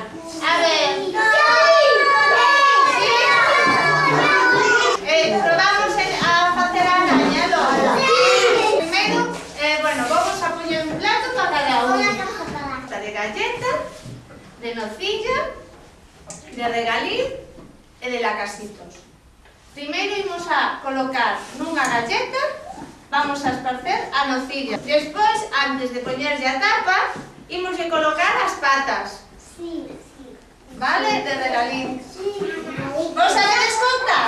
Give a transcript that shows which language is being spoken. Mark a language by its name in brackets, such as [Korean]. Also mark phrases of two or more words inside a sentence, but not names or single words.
[Spanish] A ver. [Galician] Probamos a hacer a araña, logo. [Spanish] Primero, bueno, vamos a poner un plato para cada uno. De galleta, de nocilla, [Galician] de regaliz e de lacasitos. Primeiro imos a colocar nunha galleta, vamos a esparcer a nocilla. Despois, antes de poñerlle a tapa, imos a colocar as patas. Vale? De regaliz. Vos sabedes contar?